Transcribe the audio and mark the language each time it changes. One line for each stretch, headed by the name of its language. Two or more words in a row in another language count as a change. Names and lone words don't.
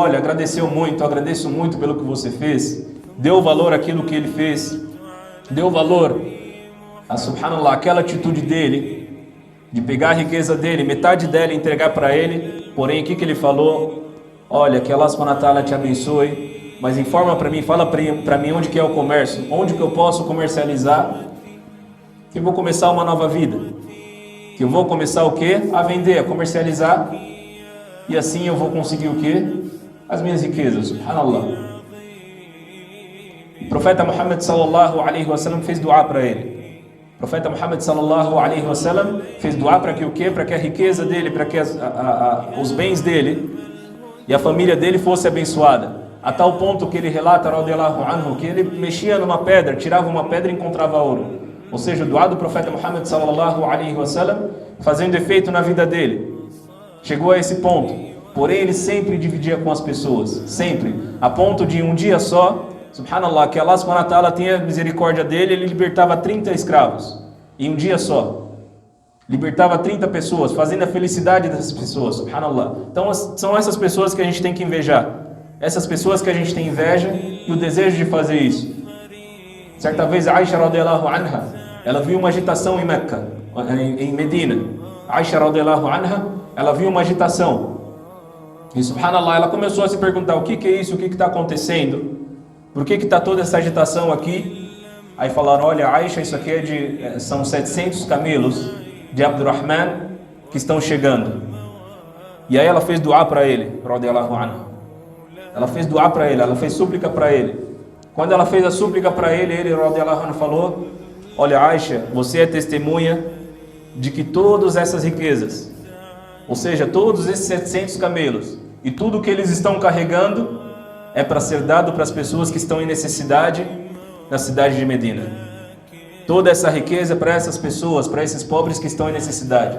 Portuguese: Olha, agradeço muito pelo que você fez. Deu valor àquilo que ele fez. Deu valor a, subhanallah, aquela atitude dele, de pegar a riqueza dele, metade dela e entregar para ele. Porém, o que ele falou? Olha, que
Arabic: الله سبحانه وتعالى
Portuguese: te abençoe, mas informa para mim, fala para mim onde que é o comércio, onde que eu posso comercializar, que eu vou começar uma nova vida. Que eu vou começar o quê? A vender, a comercializar, e assim eu vou conseguir o quê? As minhas riquezas, subhanallah. O profeta Muhammad
Arabic: صلى الله عليه وسلم
Portuguese: fez dua para ele. O profeta Muhammad
Arabic: صلى الله عليه وسلم
Portuguese: fez dua para que o quê? Para que a riqueza dele, para que os bens dele e a família dele fosse abençoada. A tal ponto que ele relata,
Arabic: رضي الله عنه,
Portuguese: que ele mexia numa pedra, tirava uma pedra e encontrava ouro. Ou seja, o dua do profeta Muhammad
Arabic: صلى الله عليه وسلم
Portuguese: fazendo efeito na vida dele. Chegou a esse ponto. Porém, ele sempre dividia com as pessoas. Sempre. A ponto de um dia só, subhanallah, que
Arabic: الله سبحانه وتعالى
Portuguese: tinha misericórdia dele, ele libertava 30 escravos. Em um dia só. Libertava 30 pessoas, fazendo a felicidade dessas pessoas, subhanallah. Então, são essas pessoas que a gente tem que invejar. Essas pessoas que a gente tem inveja e o desejo de fazer isso. Certa vez,
Arabic: Aisha رضي الله عنها,
Portuguese: ela viu uma agitação em Meca, em Medina.
Arabic: Aisha رضي الله عنها,
Portuguese: ela viu uma agitação. E subhanallah, ela começou a se perguntar: o que é isso? O que está acontecendo? Por que está toda essa agitação aqui? Aí falaram: olha, Aisha, isso aqui são 700 camelos de Abdurrahman que estão chegando. E aí ela fez dua para ele,
Arabic: رضي الله عنها.
Portuguese: Ela fez dua para ele, ela fez súplica para ele. Quando ela fez a súplica para ele,
Arabic: رضي الله عنه,
Portuguese: falou: olha, Aisha, você é testemunha de que todas essas riquezas, ou seja, todos esses 700 camelos e tudo que eles estão carregando é para ser dado para as pessoas que estão em necessidade na cidade de Medina. Toda essa riqueza é para essas pessoas, para esses pobres que estão em necessidade.